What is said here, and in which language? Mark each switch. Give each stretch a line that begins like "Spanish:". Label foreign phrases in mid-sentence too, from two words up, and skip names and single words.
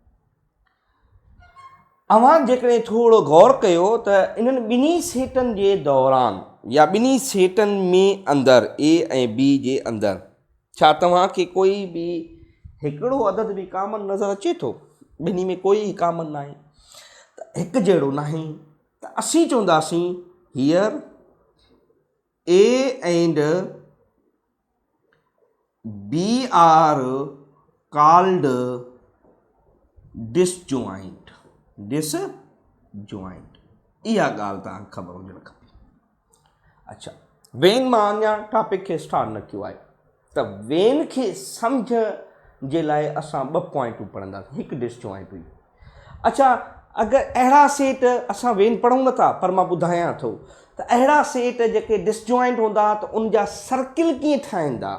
Sindhi: अव्हां जेकॾहिं थोरो गौर कयो त इन्हनि ॿिन्ही सेटनि जे दौरान या ॿिन्ही सेटनि में अंदरि ए ऐं बी जे अंदरि छा तव्हांखे कोई बि हिकिड़ो अदद बि कॉमन नज़र अचे थो? ॿिन्ही में कोई कॉमन न आहे, त हिकु जहिड़ो न आहे, त असीं चवंदासीं हीयर
English: A and B are called disjoint.
Sindhi: इहा ॻाल्हि तव्हांखे ख़बर हुजणु खपे। अच्छा, वेन मां अञा टॉपिक खे स्टार्ट न कयो आहे, त वेन खे सम्झ जे लाइ असां ॿ पॉइंटूं पढ़ंदासीं। हिकु डिसजॉइंट हुई। अच्छा, अगरि अहिड़ा सेट असां वेन पढ़ूं नथा, पर मां ॿुधायां थो त अहिड़ा सेट जेके डिसजॉइंट हूंदा त उन जा सर्किल कीअं ठहंदा।